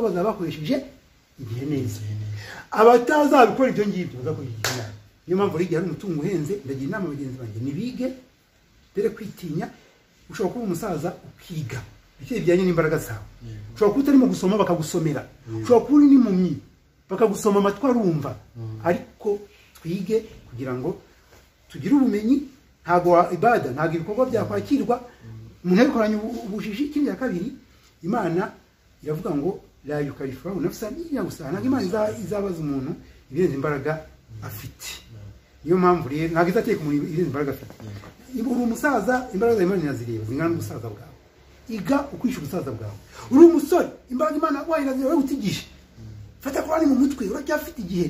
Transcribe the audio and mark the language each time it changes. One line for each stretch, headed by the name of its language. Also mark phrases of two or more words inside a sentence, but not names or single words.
Kinyarwanda: bazaba bakoresheje igihe neza abatazabikora ibyo ngibyo bazakoresha inama niyo mpamvu rigiye ari umutungo uhenze ndagira inama bagenzi banjye nibige dore kwitinya ushobora kuba umusaza ukiga bike bijyanye n'imbaraga zawe ushobora kuba utarimo gusoma bakagusomera ushobora kuba uri n'impumyi bakagusoma amatwi arumva ariko twige kugira ngo tugire ubumenyi ntago ibada ntago ibikorwa byakwakirwa umuntu yabikoranye ubujiji. Ikindi ya kabiri Imana iravuga ngo
Arabic: لا يكلف نفسا إلا وسعها,
Kinyarwanda: ntago Imana izabaza umuntu ibirenze imbaraga afite. Niyo mpamvu rero ntago izateka umuntu ibirenze imbaraga afite. Uri umusaza imbaraga Imana irazireba zingana n'ubusaza bwawe, iga ukwisha ubusaza bwawe. Uri umusore imbaraga Imana wayiraziye utigisha, fata Qur'ani mu mutwe uracyafite igihe.